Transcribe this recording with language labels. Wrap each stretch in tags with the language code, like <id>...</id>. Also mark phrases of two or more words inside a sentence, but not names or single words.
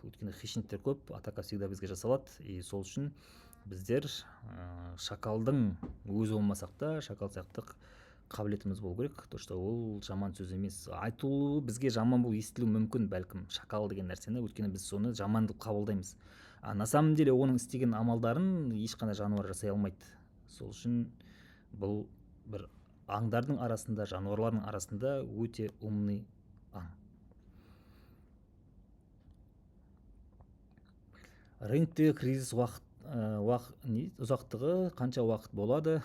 <kk>Өйткені хищниктер көп,</kk> <ru>атака всегда</ru> <kk>бізге жасалады, и сол үшін біздер шакалдың өзі болмасақ та, шакал сияқты қабілетіміз болу керек.</kk> <ru>То, что</ru> <kk>ол жаман сөз емес. Айтылуы бізге жаман болып естілуі мүмкін бәлкім шакал деген нәрсені, өйткені біз соны жаман деп қабылдаймыз.</kk> <ru>На самом деле</ru> <kk>оның істеген амалдарын ешқандай жануар жасай алмайды. Сол үшін бұл бір аңдардың арасында, жануарлардың арасында өте умный аң. Рыноктегі кризис ұзақтығы қанша уақыт болады?</kk>